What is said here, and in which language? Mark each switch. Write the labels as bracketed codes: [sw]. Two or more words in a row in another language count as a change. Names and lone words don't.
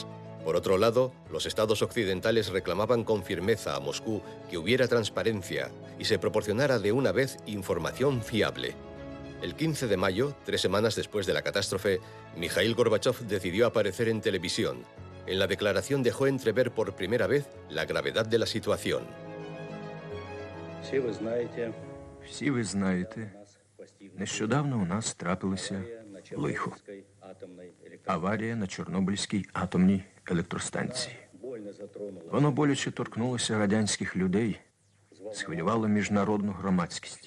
[es] Por otro lado, los estados occidentales reclamaban con firmeza a Moscú que hubiera transparencia y se proporcionara de una vez información fiable. El 15 de mayo, 3 semanas después de la catástrofe, Mikhail Gorbachov decidió aparecer en televisión. En la declaración dejó entrever por primera vez la gravedad de la situación. [uk] Всі ви знаєте, нещодавно у нас трапилося лихо. Аварія на Чорнобильській атомній електростанції. Воно боляче торкнулося радянських людей, схвилювало міжнародну громадськість.